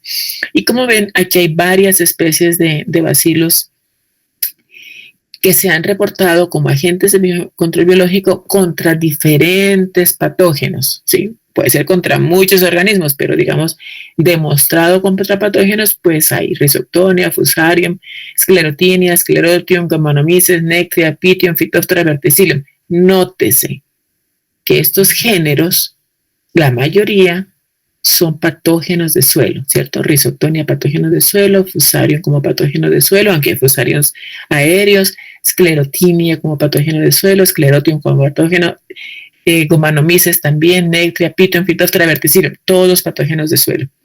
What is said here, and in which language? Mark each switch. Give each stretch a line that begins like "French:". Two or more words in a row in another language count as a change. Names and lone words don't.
Spanish: Y como ven, aquí hay varias especies de Bacillus que se han reportado como agentes de control biológico contra diferentes patógenos, ¿sí? Puede ser contra muchos organismos, pero digamos, demostrado contra patógenos, pues hay Rhizoctonia, Fusarium, Sclerotinia, Sclerotium, Gommanomyces, Nectria, Pythium, Phytophthora, Verticillium. Nótese que estos géneros, la mayoría son patógenos de suelo, ¿cierto? Rhizoctonia, patógenos de suelo, Fusarium como patógeno de suelo, aunque hay Fusariums aéreos, Sclerotinia como patógeno de suelo, Sclerotium como patógeno, Gommanomyces también, Nectria, Pythium, Phytophthora, Verticillium, todos patógenos de suelo.